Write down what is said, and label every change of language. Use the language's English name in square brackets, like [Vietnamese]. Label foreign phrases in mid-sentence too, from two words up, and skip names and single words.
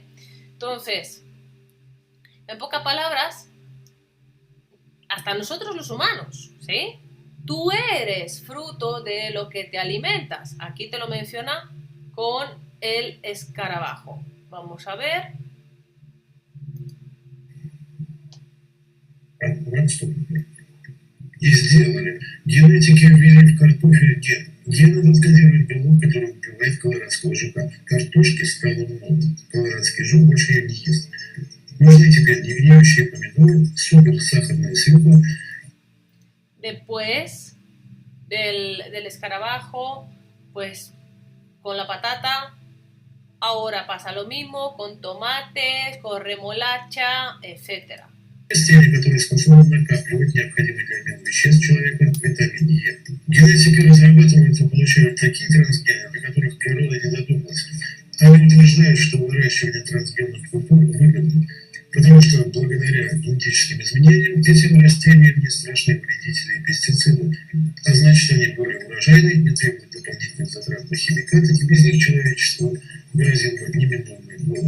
[Spanish] Entonces, en pocas palabras, hasta nosotros los humanos, ¿sí? Tú eres fruto de lo que te alimentas. Aquí te lo menciona con el escarabajo. Vamos a ver. [Russian] И сделали. Генетики ввели в картофель ген. Ген этот кодирует белок, который убивает колорадского жука. Картошки стало много. Колорадский жук больше ее не ест. Нужны теперь негниющие помидоры, суперсахарная свекла. [Spanish] Después del escarabajo, pues con la patata, ahora pasa lo mismo con tomates, con remolacha, etcétera. [Russian] Растения, которые способны накапливать необходимые для обмена веществ человека витамин Е. Генетики разрабатывают и получают такие трансгены, о которых природа не додумалась. Они утверждают, что выращивание трансгенных культур выгодно, потому что благодаря генетическим изменениям этим растениям не страшны вредители и пестициды, а значит они более урожайны, не требуют дополнительных затрат на химикаты, и без них человечеству грозил бы неминуемый голод.